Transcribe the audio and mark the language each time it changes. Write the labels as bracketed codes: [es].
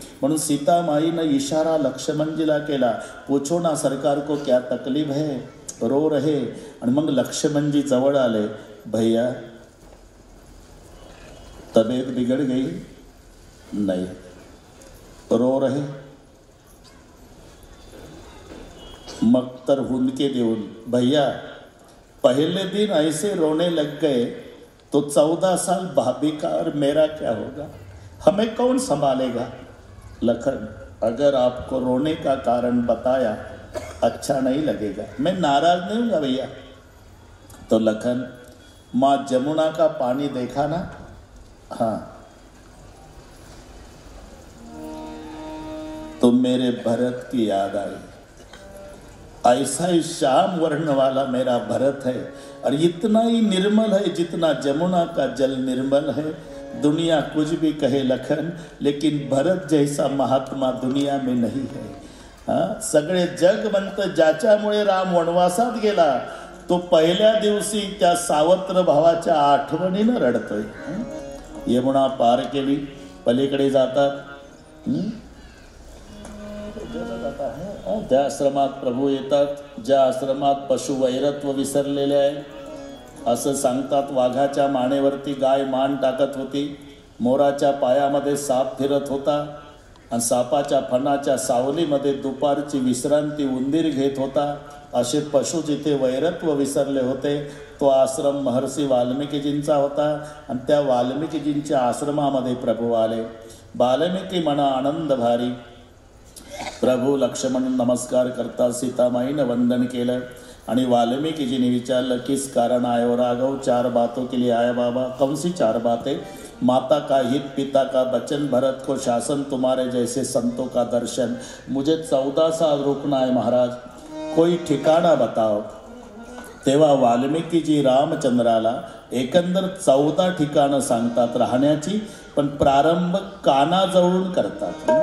[mr] म्हणून सीतामाईनं इशारा लक्ष्मणजीला केला, [hi] पूछो ना सरकार को क्या तकलीफ है, रो रहे. [mr] आणि मग लक्ष्मणजी जवळ आले, [hi] भैया तबीयत बिगड़ गई, नहीं रो रहे. [mr] मग तर हुंदके देऊन, [hi] भैया पहले दिन ऐसे रोने लग गए तो 14 साल भाभी का और मेरा क्या होगा, हमें कौन संभालेगा. लखन, अगर आपको रोने का कारण बताया अच्छा नहीं लगेगा, मैं नाराज नहीं हूँगा भैया. तो लखन, माँ जमुना का पानी देखा ना, हाँ, तो मेरे भरत की याद आई. ऐसा ही श्याम वर्ण वाला मेरा भरत है और इतना ही निर्मल है जितना जमुना का जल निर्मल है. दुनिया कुछ भी कहे लखन, लेकिन भरत जैसा महात्मा दुनिया में नहीं है. [mr] हाँ, सगळे जग म्हणतं ज्याच्यामुळे राम वनवासात गेला तो पहिल्या दिवशी त्या सावत्र भावाच्या आठवणीनं रडतोय. यमुना पार केली, पलीकडे जातात. त्या आश्रमात प्रभू येतात, ज्या आश्रमात पशुवैरत्व विसरलेले आहे. असं सांगतात, वाघाच्या मानेवरती गाय मान टाकत होती, मोराच्या पायामध्ये साप फिरत होता आणि सापाच्या फणाच्या सावलीमध्ये दुपारची विश्रांती उंदीर घेत होता. असे पशु जिथे वैरत्व विसरले होते तो आश्रम महर्षी वाल्मिकीजींचा होता. आणि त्या वाल्मिकीजींच्या आश्रमामध्ये प्रभू आले. वाल्मिकी म्हणा आनंद भारी. प्रभू लक्ष्मण नमस्कार करता सीतामाईनं वंदन केलं आणि वाल्मिकीजीने विचारलं, [hi] किस कारण आए हो राघव. 4 बातों के लिए आया बाबा. कौन सी 4 बातें. माता का हित, पिता का वचन, भरत को शासन, तुम्हारे जैसे संतों का दर्शन. मुझे 14 साल रुकना है महाराज, कोई ठिकाणा बताओ. [mr] तेव्हा वाल्मिकीजी रामचंद्राला एकंदर 14 ठिकाणं सांगतात राहण्याची, पण प्रारंभ कानाजवळून करतात.